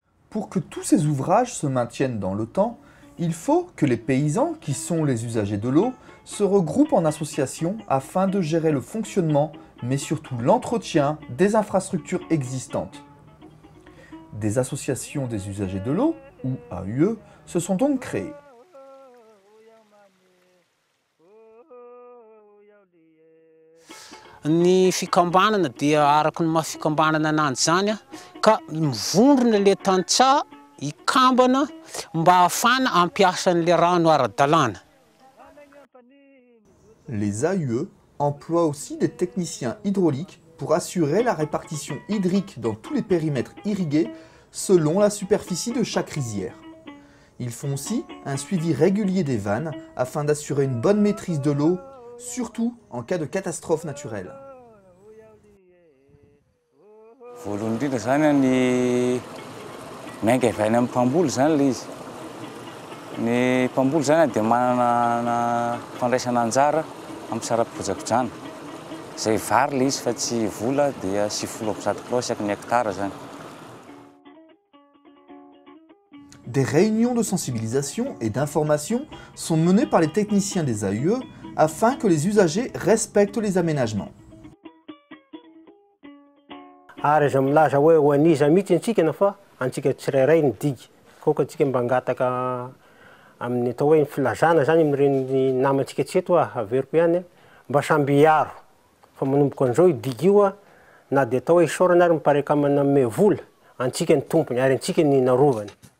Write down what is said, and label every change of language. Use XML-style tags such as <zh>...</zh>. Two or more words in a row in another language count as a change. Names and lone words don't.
<fr>Pour que tous ces ouvrages se maintiennent dans le temps, il faut que les paysans, qui sont les usagers de l'eau, se regroupent en associations afin de gérer le fonctionnement, mais surtout l'entretien des infrastructures existantes. Des associations des usagers de l'eau, ou AUE, se sont donc créées.</fr> <mg>Ny fikambanana dia araky ny mahafikambanana ananjy zany ka mivondrona le tantsaha ikambana mba ahafana ampiasa an'le rano ara-dalàna.</mg> <fr>Les AUE emploient aussi des techniciens hydrauliques pour assurer la répartition hydrique dans tous les périmètres irrigués selon la superficie de chaque rizière. Ils font aussi un suivi régulier des vannes afin d'assurer une bonne maîtrise de l'eau, surtout en cas de catastrophe naturelle.</fr> <mg>Voalohany indrindra zany ny mainga avy any amin'ny mpamboly zany le izy. Ny mpamboly zany dia manana fandraisana anjara amin'ny sara-pikojakojana. Zay vary le izy fa tsy vola dia 70 kilao isaky ny hectare zany.</mg> <fr>Des réunions de sensibilisation et d'information sont menées par les techniciens des AUE afin que les usagers respectent les aménagements.</fr> <mg>Ary aza milaza hoe ho aniza mihitsy antsika na fa antsika tsirairay ny digy. Koka antsika mba angataka amin'ny atao hoe ny filazana zany amin'ireny namantsika tseto averiko ihany mba samby hiaro. Fa manomboka an'izao digy io na dia atao hoe isaorana ary mipareka manome vola antsika ny tompony ary antsika ny narovany.</mg>